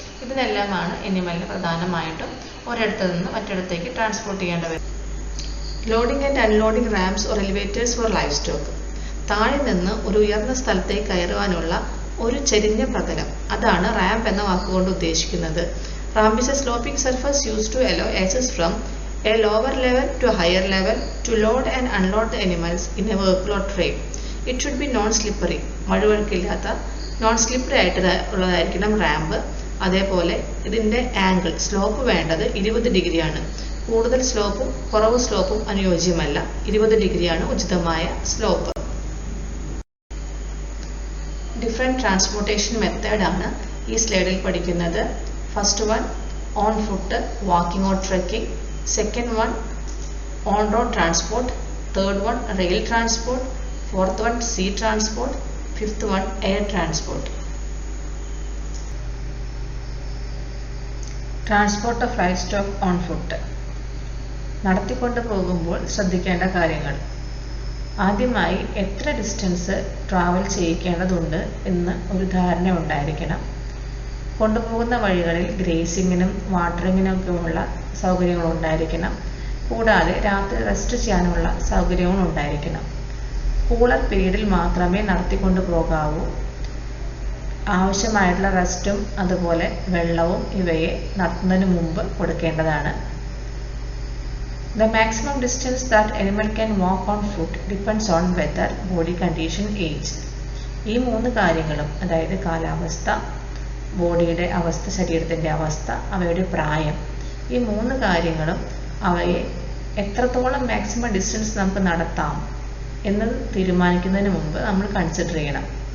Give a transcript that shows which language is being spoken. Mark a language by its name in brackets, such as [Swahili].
[Malayalam] ഇതിനെല്ലാമാണ് എനിമലിന് പ്രധാനമായിട്ടും ഒരിടത്തു നിന്ന് മറ്റിടത്തേക്ക് ട്രാൻസ്പോർട്ട് ചെയ്യേണ്ടി വരും. [English] Loading and unloading ramps or elevators for life stock. [Malayalam] താഴെ നിന്ന് ഒരു ഉയർന്ന സ്ഥലത്തേക്ക് കയറുവാനുള്ള ഒരു ചെരിഞ്ഞ പ്രതലം, അതാണ് റാമ്പ് എന്ന വാക്കുകൊണ്ട് ഉദ്ദേശിക്കുന്നത്. [English] Ramp is a sloping surface used to allow access from a lower level to a higher level to load and unload the animals in a vehicle or train. It should be non-slippery. [Malayalam] മഴുവഴുക്കില്ലാത്ത non slippery ആയിട്ട് ഉള്ളതായിരിക്കണം ramp. അതേപോലെ ഇതിൻ്റെ angle, slope വേണ്ടത് 20 ഡിഗ്രിയാണ്. കൂടുതൽ സ്ലോപ്പും കുറവ് സ്ലോപ്പും അനുയോജ്യമല്ല. 20 ഡിഗ്രിയാണ് ഉചിതമായ സ്ലോപ്പ്. ഡിഫറെൻറ്റ് ട്രാൻസ്പോർട്ടേഷൻ മെത്തേഡാണ് ഈ സ്ലൈഡിൽ പഠിക്കുന്നത്. [English] First one, on foot, walking or trekking. Second one, on road transport. Third one, rail transport. Fourth one, sea transport. Fifth one, air transport. Transport of livestock on foot. [Malayalam] നടത്തിക്കൊണ്ട് പോകുമ്പോൾ ശ്രദ്ധിക്കേണ്ട കാര്യങ്ങൾ. ആദ്യമായി എത്ര ഡിസ്റ്റൻസ് ട്രാവൽ ചെയ്യിക്കേണ്ടതുണ്ട് എന്ന് ഒരു ധാരണ ഉണ്ടായിരിക്കണം. കൊണ്ടുപോകുന്ന വഴികളിൽ ഗ്രേസിങ്ങിനും വാട്ടറിങ്ങിനുമൊക്കെയുള്ള സൗകര്യങ്ങൾ ഉണ്ടായിരിക്കണം. കൂടാതെ രാത്രി റെസ്റ്റ് ചെയ്യാനുള്ള സൗകര്യങ്ങൾ ഉണ്ടായിരിക്കണം. കൂളർ പീരീഡിൽ മാത്രമേ നടത്തിക്കൊണ്ടു പോകാവൂ. ആവശ്യമായിട്ടുള്ള റെസ്റ്റും അതുപോലെ വെള്ളവും ഇവയെ നടത്തുന്നതിന് മുമ്പ് കൊടുക്കേണ്ടതാണ്. [English] The maximum distance that animal can walk on foot depends on weather, body condition, age. [Malayalam] ഈ 3 കാര്യങ്ങളും, അതായത് കാലാവസ്ഥ, ബോഡിയുടെ അവസ്ഥ, ശരീരത്തിൻ്റെ അവസ്ഥ, അവയുടെ പ്രായം, ഈ 3 കാര്യങ്ങളും അവയെ എത്രത്തോളം മാക്സിമം ഡിസ്റ്റൻസ് നമുക്ക് നടത്താം എന്നത് തീരുമാനിക്കുന്നതിന് മുമ്പ് നമ്മൾ കൺസിഡർ ചെയ്യണം.